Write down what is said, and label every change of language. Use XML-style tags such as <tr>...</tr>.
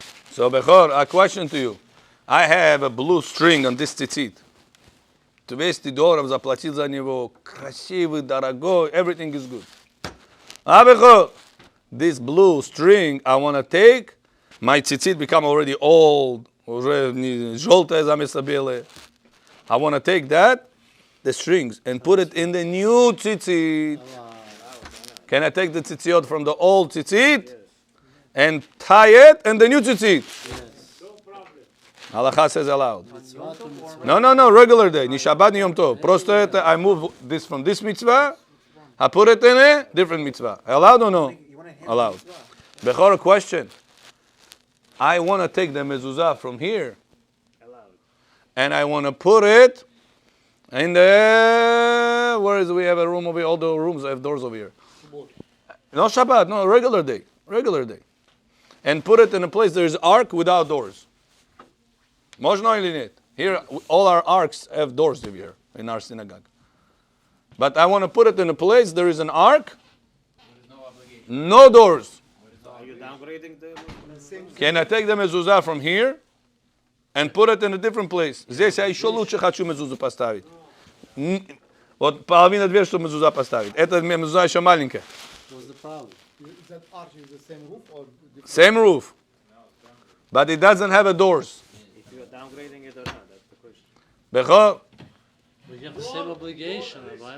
<en>so, Bechor, a question to you. I have a blue string on this tzitzit. $200</en> <ru>заплатил за него. Красивый, дорогой.</ru> <en>Everything is good. Bechor, this blue string, I want to take. My tzitzit become already old.</en> <ru>Уже желтое заместо белое.</ru> <en>I want to take that, the strings, and put it in the new tzitzit. Can I take the tzitziot from the old tzitzit and tie it in the new tzitzit? No problem. Halacha says allowed. Mitzvah to mitzvah. No, regular day. Ni Shabbat, ni Yom Tov.</en> <ru>Просто это,</ru> <en>I move this from this mitzvah, I put it in a different mitzvah. Allowed or no? Allowed. Bechor, a question. I want to take the mezuzah from here, and I want to put it in the, where is, we have a room over here, all the rooms have doors over here. No Shabbat, no, regular day. And put it in a place there is ark without doors.</en> <ru>Можно или нет?</ru> <en>Here, all our arks have doors over here in our synagogue. But I want to put it in a place there is an ark, no doors. Are you downgrading the... Can I take the mezuzah from here and put it in a different place?</en> <ru>Здесь я еще лучше хочу мезузу поставить. Вот половина дверь, чтобы мезуза поставить. Это мезуза еще маленькая.</ru> <en>What's the problem? Is that arch is the same roof or different? Same roof. But it doesn't have a doors. If you are downgrading it or not, that's the question. Bechor, We have the same obligation, right?</en>